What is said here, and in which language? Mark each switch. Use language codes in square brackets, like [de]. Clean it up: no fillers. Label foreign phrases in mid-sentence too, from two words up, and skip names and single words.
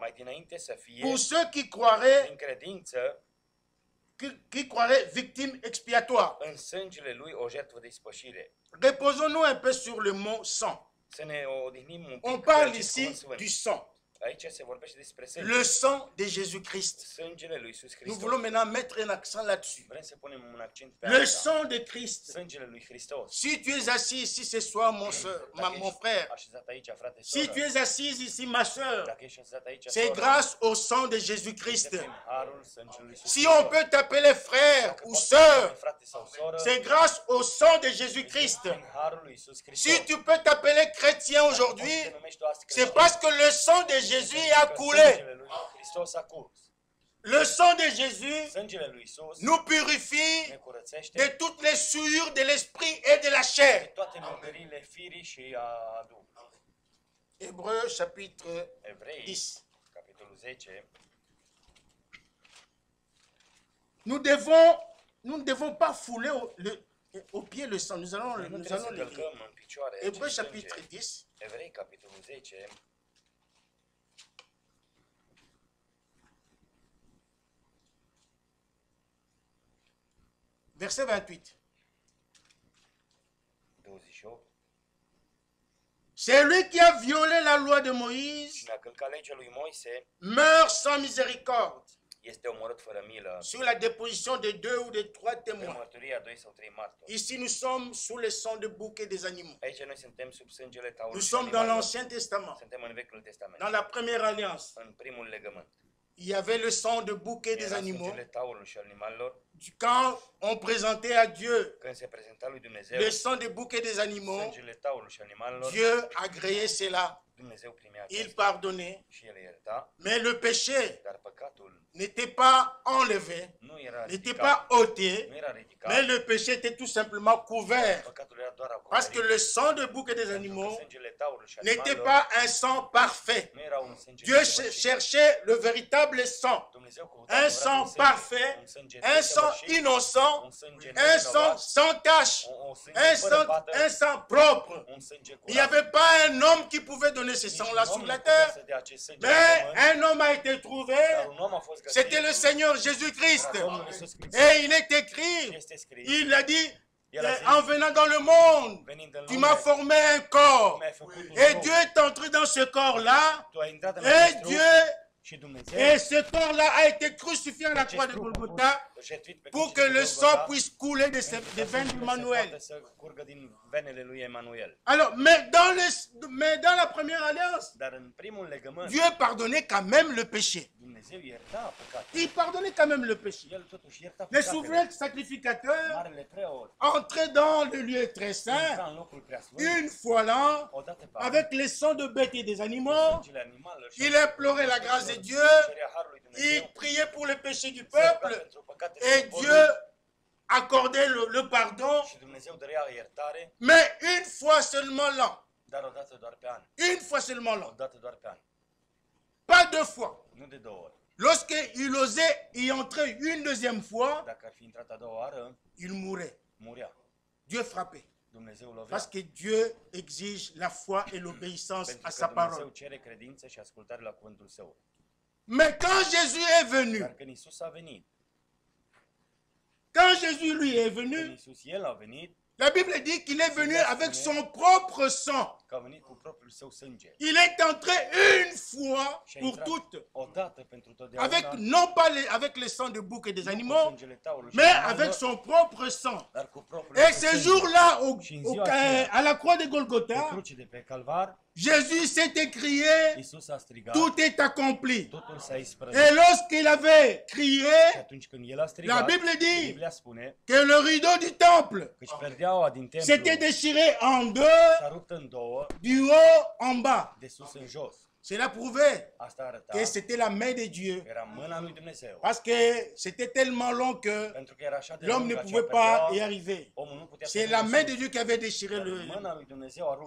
[ro] mai dinainte să fie, [fr] pour ceux qui croiraient, [ro] prin credință, [fr] qui croiraient victimes expiatoires. [ro] în sângele lui o jertfă de ispășire. [fr] Reposons-nous un peu sur le mot sang. [ro] Să ne odihnim un [fr] On [ro] pic [fr] parle [ro] pe acest [fr] ici [ro] cuvânt sfânt. [fr] du sang, [ro] Aici se vorbește despre [fr] le [ro] sânge. [fr] sang de Jésus-Christ. [ro] Sângele lui Iisus [fr] Nous [ro] Hristos. [fr] voulons maintenant mettre un accent là-dessus. [ro] Vrem să punem un accent pe [fr] Le [ro] asta. [fr] sang de Christ. [ro] Sângele lui Hristos. [fr] Si tu es assis ici ce soir, mon soeur, [ro] Dacă [fr] mon [ro] ești [fr] frère, [ro] așezat aici, frate, [fr] si tu [ro] soră, [fr] es assise ici, ma soeur, [ro] dacă ești așezat aici, [fr] c'est [ro] soră, [fr] grâce au sang de Jésus-Christ. [ro] este prin harul sângelui Iisus [fr] Si on peut t'appeler frère [ro] Dacă [fr] ou [ro] poți să [fr] sœur, [ro] spui frate sau soră, [fr] c'est grâce au sang de Jésus-Christ. [ro] prin harul lui Iisus Hristos. [fr] Si tu peux t'appeler chrétien [ro] Dacă poți să [fr] aujourd'hui, [ro] te numești tu astăzi [fr] c'est [ro] creștin, [fr] parce que le sang de Jésus a [ro] pentru că [fr] coulé. [ro] sângele lui Hristos a curs. [fr] Le sang de Jésus [ro] Sângele lui Iisus [fr] nous [ro] ne [fr] purifie [ro] curățește [fr] de toutes les souillures de l'esprit et de la chair. [ro] de toate murdările firii și a Duhului. [fr] Hébreux chapitre [ro] Evrei, [fr] 10. [ro] capitolul 10, [fr] Nous ne devons pas fouler au pied le sang. Nous allons, [ro] noi nu [fr] nous [ro] trebuie [fr] allons [ro] să [fr] le lire. [ro] călcăm în picioare [fr] Hébreux [ro] acest [fr] chapitre [ro] sânge. [fr] 10, [ro] Evrei, capitolul 10, [fr] verset 28. [ro] 28. [fr] C'est lui qui a violé la loi de Moïse, [ro] Cine a călcat legea lui Moise [fr] meurt sans miséricorde, [ro] este omorât fără milă [fr] sur la déposition de 2 ou de 3 [ro] pe [fr] témoins. [ro] mărturia 2 sau 3 martori. [fr] Ici, nous sommes sous le sang de bouc et des animaux. [ro] Aici noi suntem sub sângele [fr] Nous [ro] taurului și [fr] sommes dans [ro] animalelor. [fr] l'Ancien Testament, [ro] Suntem în Vechiul Testament, [fr] dans la première alliance. [ro] în primul legământ. [fr] Il y avait le sang de bouc et des [ro] Era [fr] animaux. [ro] sângele taurului și animalelor. [fr] Quand on présentait à Dieu [ro] Când se prezenta lui Dumnezeu [fr] le sang de bouc et des animaux, [ro] sângele taurului și animalelor, [fr] Dieu agréait cela. [ro] Dumnezeu primea [fr] Il [ro] aceasta [fr] pardonnait. [ro] și el ierta, [fr] Mais le péché [ro] dar păcatul [fr] n'était pas enlevé, [ro] nu era [fr] n'était [ro] ridicat, [fr] pas ôté, [ro] nu era ridicat, [fr] mais le péché était tout simplement couvert. [ro] păcatul era doar [fr] Parce que [ro] acoperit. [fr] le sang de bouc et des [ro] Pentru că [fr] animaux [ro] sângele taurului și [fr] n'était [ro] animalelor [fr] pas un sang parfait. [ro] nu era un sânge [fr] Dieu [ro] desăvârșit. [fr] cherchait le véritable sang, [ro] Dumnezeu căuta [fr] un [ro] adevăratul [fr] sang [ro] sânge, [fr] parfait, [ro] un sânge [fr] un sang [ro] desăvârșit, [fr] innocent, [ro] un sânge [fr] un sang [ro] nevinovat, [fr] sans tache, [ro] un sânge [fr] un [ro] fără [fr] sang, [ro] pată, [fr] un sang propre. [ro] un sânge [fr] Il n'y [ro] curat. [fr] avait pas un homme qui pouvait donner ce [ro] Nici [fr] sang-là [ro] un om [fr] sur [ro] nu [fr] la [ro] putea [fr] terre, [ro] să dea acest sânge [fr] mais [ro] pe pământ, [fr] un homme a été trouvé. [ro] dar un om a fost găsit. [fr] C'était le Seigneur Jésus-Christ. [ro] Era Domnul Iisus Hristos. [fr] Et il est [ro] Și [fr] écrit, [ro] este scris, [fr] il a dit, [ro] El a zis, [fr] en venant dans le monde, [ro] venind în [fr] tu [ro] lume, [fr] m'as formé un corps. [ro] mi-ai făcut un [fr] Et [ro] trup. [fr] Dieu est entré dans ce corps-là. [ro] Tu ai intrat în [fr] Et [ro] acest trup [fr] Dieu, [ro] și Dumnezeu [fr] et ce corps-là a été crucifié à la [ro] acest [fr] croix de [ro] trup a fost [fr] Golgotha. [ro] jertfit pe [fr] pour [ro] cruce [fr] que [ro] de [fr] le sang [ro] Golgota, [fr] puisse couler de [ro] pentru ca [fr] des veines [ro] sângele [fr] d'Emmanuel. [ro] să poată să curgă din venele lui Emanuel. [fr] Alors, mais dans la première alliance, [ro] Dar în primul legământ, [fr] Dieu pardonnait quand même le péché. [ro] Dumnezeu ierta păcatele. [fr] Il pardonnait quand même le péché. [ro] El totuși ierta [fr] Le [ro] păcatele. [fr] souverain sacrificateur [ro] Marele preot [fr] entrait dans le lieu très saint [ro] intra în locul preasfânt [fr] une fois l'an [ro] o dată pe an, [fr] avec les sangs de bêtes et des animaux. [ro] sângele animalelor și [fr] Il implorait la grâce de Dieu. [ro] cerea harului [fr] Il [ro] Dumnezeu, [fr] priait pour le péché du [ro] se ruga [fr] peuple. [ro] pentru păcatele [fr] Et [ro] poporului [fr] Dieu accordait le pardon. [ro] și Dumnezeu dărea iertare, [fr] Mais une fois seulement l'an. [ro] dar o dată doar pe an. [fr] Une fois seulement [ro] O [fr] l'an. [ro] dată doar pe an. [fr] Pas deux fois. [ro] Nu de două ori. [fr] Lorsqu'il osait y entrer une deuxième fois, [ro] Dacă ar fi intrat a doua oară, [fr] il mourait. [ro] murea. [fr] Dieu frappait. [ro] Dumnezeu lovea. [fr] Parce que Dieu exige la foi et l'obéissance [ro] Pentru [fr] à [ro] că [fr] sa [ro] Dumnezeu [fr] parole. [ro] cere credință și ascultare la cuvântul Său. [fr] Mais quand Jésus est venu, [ro] Dar când Iisus a venit, [fr] quand Jésus lui est [ro] când [fr] venu, [ro] Iisus El a venit, [fr] la Bible dit qu'il est venu avec son propre sang. [ro] că a venit cu propriul Său sânge. [fr] Il est entré une fois [ro] Și a [fr] pour [ro] intrat [fr] toutes, [ro] o dată pentru totdeauna, [fr] avec non pas avec le sang de bouc et des [ro] nu cu [fr] animaux, [ro] sângele taurului și [fr] mais [ro] animalelor, [fr] avec son propre sang. [ro] dar cu propriul [fr] Et [ro] său [fr] ce [ro] sânge. [fr] jour-là, à la croix de [ro] Pe [fr] Golgotha, [ro] cruce de pe Calvar, [fr] Jésus s'est écrié, [ro] Iisus a strigat, [fr] tout est accompli. [ro] totul s-a isprăvit. [fr] Et lorsqu'il avait [ro] Și [fr] crié, [ro] atunci când El a [fr] la [ro] strigat, [fr] Bible dit [ro] Biblia spune [fr] que le rideau du temple [ro] că își perdeaua din templu [fr] s'était déchiré en deux, [ro] s-a rupt în două, [fr] du haut en bas. [ro] de sus în jos. [fr] Cela prouvait [ro] Asta arăta [fr] que c'était la main de Dieu. [ro] că era mâna lui Dumnezeu. [fr] Parce que c'était tellement long que [ro] Pentru că era așa de [fr] l'homme ne [ro] lungă [fr] pouvait [ro] acea [fr] pas y [ro] perdeaua, [fr] arriver. [ro] omul nu putea să [fr] C'est la main de Dieu qui avait déchiré [ro] Dar [fr] le... [ro] mâna lui Dumnezeu a rupt.